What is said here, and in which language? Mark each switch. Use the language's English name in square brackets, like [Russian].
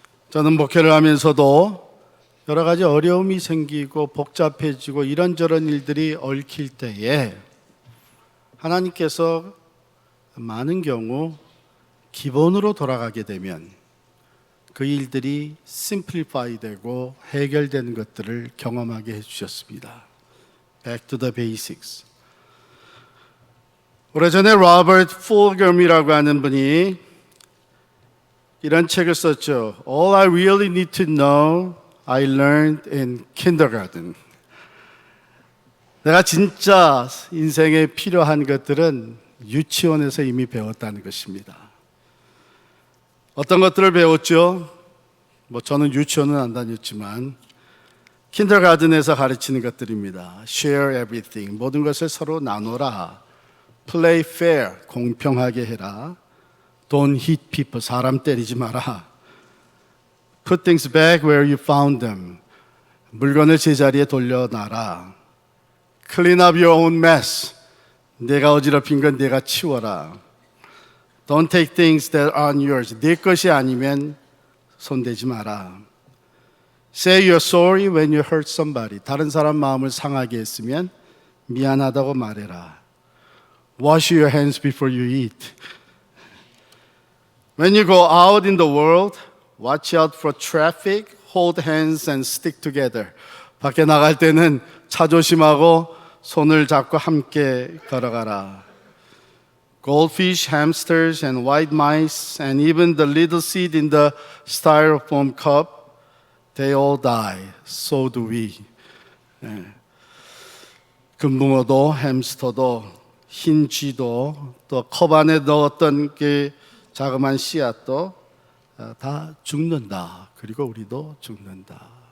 [Korean] 저는 목회를 하면서도 여러 가지 어려움이 생기고 복잡해지고 이런저런 일들이 얽힐 때에 하나님께서 많은 경우 기본으로 돌아가게 되면 그 일들이 심플리파이 되고 해결되는 것들을 경험하게 해주셨습니다. [English] Back to the basics. [Korean] 오래전에 로버트 풀검이라고 하는 분이 이런 책을 썼죠. [English] All I really need to know, I learned in kindergarten. [Korean] 내가 진짜 인생에 필요한 것들은 유치원에서 이미 배웠다는 것입니다. 어떤 것들을 배웠죠? 저는 유치원은 안 다녔지만 kindergarten에서 가르치는 것들입니다. [English] Share everything. [Korean] 모든 것을 서로 나눠라. [English] Play fair, [Korean] 공평하게 해라. [English] Don't hit people, [Korean] 사람 때리지 마라. [English] Put things back where you found them, [Korean] 물건을 제자리에 돌려놔라. [English] Clean up your own mess, [Korean] 내가 어지럽힌 건 내가 치워라. [English] Don't take things that aren't yours, [Korean] 내 것이 아니면 손대지 마라. [English] Say you're sorry when you hurt somebody, [Korean] 다른 사람 마음을 상하게 했으면 미안하다고 말해라. [English] Wash your hands before you eat. When you go out in the world, watch out for traffic, hold hands and stick together. [Korean] 밖에 나갈 때는 차 조심하고 손을 잡고 함께 걸어가라. [English] Goldfish, hamsters and white mice and even the little seed in the styrofoam cup, they all die. So do we. [Korean] 금붕어도 햄스터도 흰 쥐도 또 컵 안에 넣었던 그 자그마한 씨앗도 다 죽는다. 그리고 우리도 죽는다.